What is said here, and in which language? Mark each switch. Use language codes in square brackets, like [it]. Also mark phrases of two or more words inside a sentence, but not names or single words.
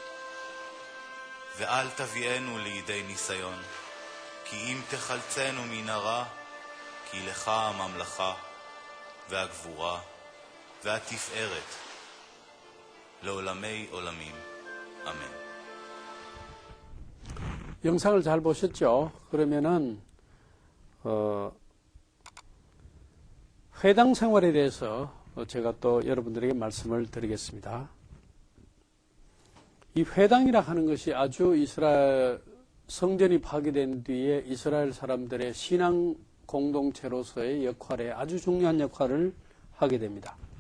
[he] ואל תביאנו לידי ניסיון, כי אם תחלצנו מן הרע, כי לך הממלכה, והגבורה, והתפארת, לעולמי עולמים. אמן. [ko] 영상을 잘 보셨죠? 그러면은 회당 생활에 대해서 제가 또 여러분들에게 말씀을 드리겠습니다. 이 회당이라 하는 것이 아주 이스라엘 성전이 파괴된 뒤에 이스라엘 사람들의 신앙 공동체로서의 역할에 아주 중요한 역할을 하게 됩니다.